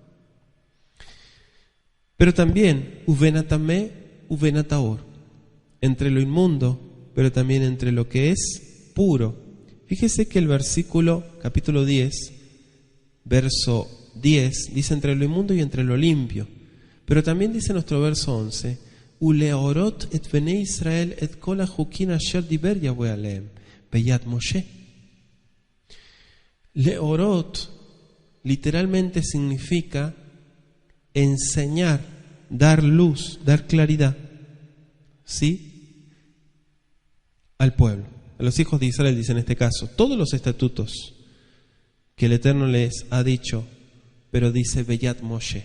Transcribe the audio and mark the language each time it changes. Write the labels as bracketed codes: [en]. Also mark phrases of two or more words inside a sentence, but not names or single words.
[es] Pero también [he] ובין הטמא ובין הטהור, [es] entre lo inmundo, pero también entre lo que es puro. Fíjese que el versículo, capítulo 10, verso 10, dice entre lo inmundo y entre lo limpio. Pero también dice nuestro verso 11, [he] ולהורת את בני ישראל את כל החקים אשר דבר יהוה אליהם ביד משה. [es] Leorot literalmente significa enseñar, dar luz, dar claridad, ¿sí?, al pueblo. A los hijos de Israel, dice en este caso, todos los estatutos que el Eterno les ha dicho, pero dice [he] ביד משה.